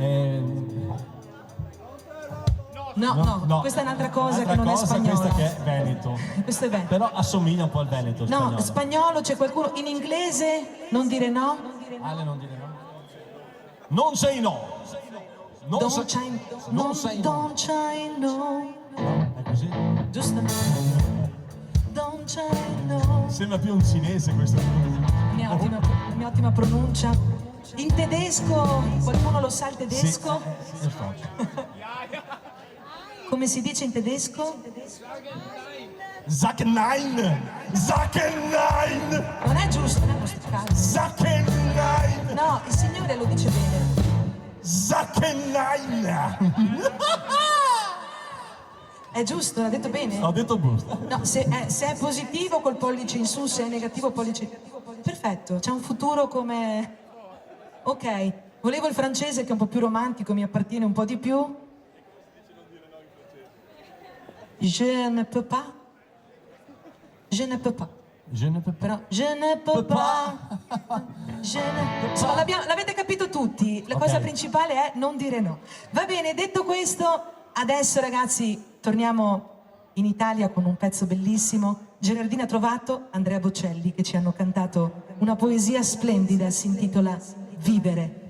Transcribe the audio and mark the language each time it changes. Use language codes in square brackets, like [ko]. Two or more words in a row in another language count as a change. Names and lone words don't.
[it] No, questa è un'altra cosa che non è spagnola. Questa che è Veneto. Questo è Veneto. Però assomiglia un po' al Veneto, No, spagnolo. spagnolo c'è qualcuno. In inglese non dire no? Ale, non dire no. Non sei no. Non [en] Don't [it] sei [en] say [it] non sei no. [en] don't say no. [it] No, è così. Giusto? [en] Don't say no. [it] Sembra più un cinese questo. La mia ottima pronuncia. In tedesco, qualcuno lo sa il tedesco? Sì, lo so. Come si dice in tedesco? [de] Sag nein! Sag nein! [it] Non è giusto, non è nostro caso. [de] Sag nein! [it] No, il Signore lo dice bene. [de] Sag nein! [it] È giusto, l'ha detto bene? Ho detto giusto. No, se è positivo col pollice in su, se è negativo pollice. Perfetto, c'è un futuro come. Ok, volevo il francese che è un po' più romantico, mi appartiene un po' di più. [fr] Je ne peux pas. Je ne peux pas. Je ne peux pas. Però je ne peux pas. Je ne peux pas. [it] Insomma, l'avete capito tutti. La cosa principale è non dire no. Va bene, detto questo, adesso ragazzi torniamo in Italia con un pezzo bellissimo. Gerardina Trovato, Andrea Bocelli che ci hanno cantato una poesia splendida, si intitola Vivere.